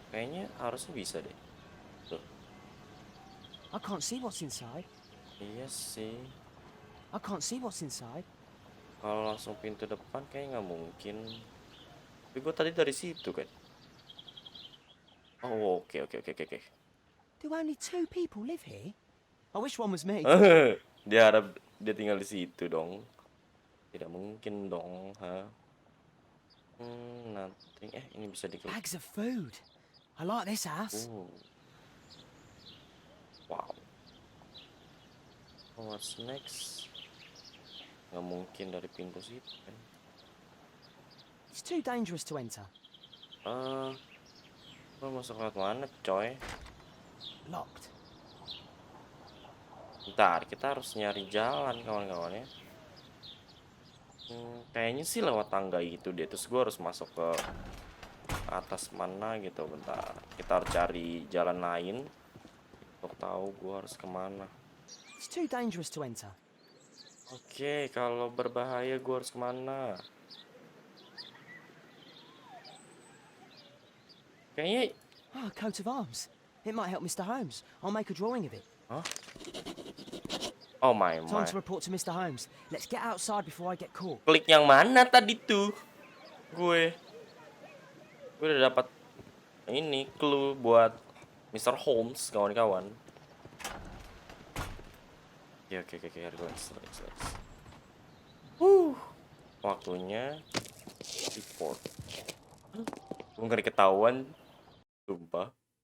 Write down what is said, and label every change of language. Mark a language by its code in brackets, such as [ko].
[id] Kayaknya harusnya bisa deh. Tuh. [en] I can't see what's inside. [id] Iya sih. [en] I can't see what's inside. [id] Kalau langsung pintu depan kayak nggak mungkin. Tapi gue tadi dari situ kan. Oke. [en] Do only 2 people live here? I wish one was me. [id] Dia harap dia tinggal di situ dong. Tidak mungkin dong, Nothing. Ini bisa diklik. [en] Bags of food. I like this house. Wow. What's next? [id] Nggak mungkin dari pintu situ kan. [en] It's too dangerous to enter. [id] Lo masuk lewat mana, coy? [en] Locked. [id] Bentar, kita harus nyari jalan kawan-kawan ya. Kayaknya sih lewat tangga gitu deh. Terus gue harus masuk ke atas mana gitu. Bentar, kita harus cari jalan lain untuk tahu gue harus kemana. [en] It's too dangerous to enter. [id] Oke, kalau berbahaya gue harus kemana? Kayaknya. [en] A coat of arms. It might help Mr. Holmes. I'll make a drawing of it. Oh my. Time to report to Mr. Holmes. Let's get outside before I get caught. [id] Klik yang mana tadi tuh? Gue udah dapat ini clue buat Mr. Holmes, kawan-kawan. [en] Oke, relax. [id] Waktunya report. Gue nggak ketahuan, sumpah.